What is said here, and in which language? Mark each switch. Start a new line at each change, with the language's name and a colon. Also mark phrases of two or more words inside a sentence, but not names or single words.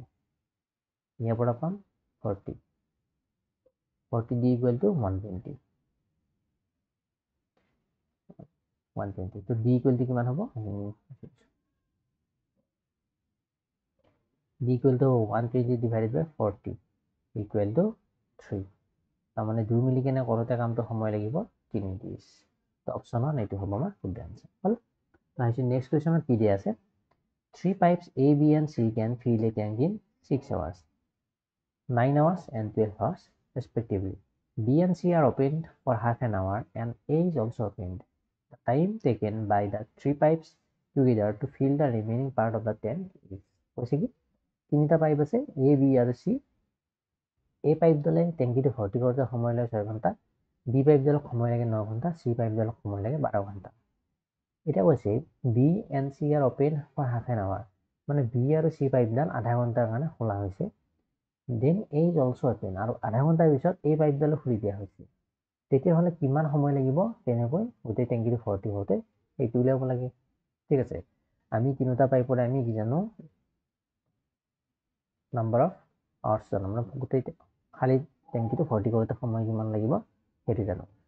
Assamese: ইয়াৰ পৰা পাম 40D
English: equal to
Assamese: 120, তো D
English: equal to
Assamese: কিমান হ'ব, D
English: equal to 120 divided by 40 equal to
Assamese: 3, তাৰমানে 2 মিলি কেনে কৰোঁতে কামটো সময় লাগিব 3 days। তো অপশ্যন 1 এইটো হ'ব আমাৰ শুদ্ধ আনচাৰ হ'ল। আহিছোঁ
English: next question
Assamese: কি দিয়া আছে,
English: Three pipes A, B, and C can fill a tank in 6 hours, 9 hours, and 12 hours, respectively. B and C are opened for half an hour, and A is also opened. The time taken by the three pipes together to fill the remaining part of the tank is
Assamese: কৈছে কি তিনিটা পাইপ আছে A, B আৰু C. A পাইপডালে টেংকিটো ভৰ্তি কৰোঁতে সময় লাগে 6 ঘণ্টা, B পাইপডালক সময় লাগে 9 ঘণ্টা, C পাইপডালক সময় লাগে 12 ঘণ্টা। এটা কৈছে
English: B and C are open for half an hour,
Assamese: মানে B আৰু C পাইপডাল আধা ঘণ্টাৰ কাৰণে খোলা হৈছে।
English: দেন A is also open,
Assamese: আৰু আধা ঘণ্টাৰ পিছত A পাইপডালো খুলি দিয়া হৈছে। তেতিয়াহ'লে কিমান সময় লাগিব তেনেকৈ গোটেই টেংকিটো ভৰ্তি হওঁতে সেইটো উলিয়াব লাগে। ঠিক আছে, আমি তিনিটা পাইপৰে আমি কি জানো
English: number of hours
Assamese: জানো, মানে গোটেই খালী টেংকিটো ভৰ্তি কৰোঁতে সময় কিমান লাগিব সেইটো জানো।